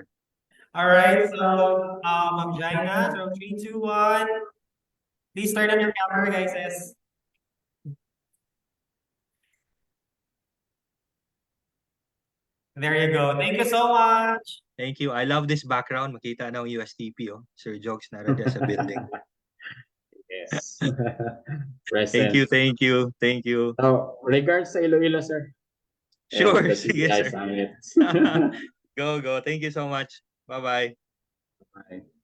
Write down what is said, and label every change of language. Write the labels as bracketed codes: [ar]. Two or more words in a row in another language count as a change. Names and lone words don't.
[en] All right, so Ma'am Jaina, so 3, 2, 1. Please turn on your camera, guys. Yes. There you go. Thank you so much. Thank you. I love this background. [ceb] Makita na ang USTP, oh. Sir Jokes narada sa building. [en] Yes. Thank you, Present. thank you, thank you. So, regards sa Iloilo, sir. Sure, And the sige, GTI sir. Summit. Go, go. Thank you so much. Bye-bye. Bye.